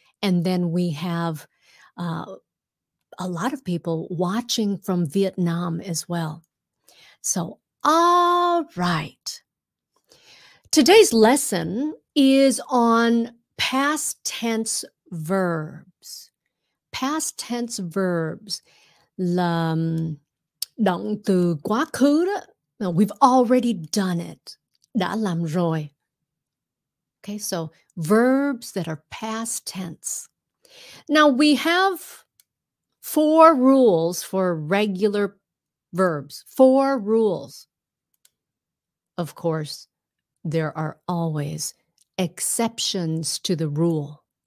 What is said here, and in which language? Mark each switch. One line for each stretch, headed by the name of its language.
English: And then we have a lot of people watching from Vietnam as well. So, all right. Today's lesson is on past tense verbs. Past tense verbs
Vietnamese: là động từ quá khứ đó.
English: Now, we've already done it.
Vietnamese: Đã làm rồi.
English: Okay, so verbs that are past tense. Now, we have 4 rules for regular verbs. 4 rules. Of course, there are always exceptions to the rule.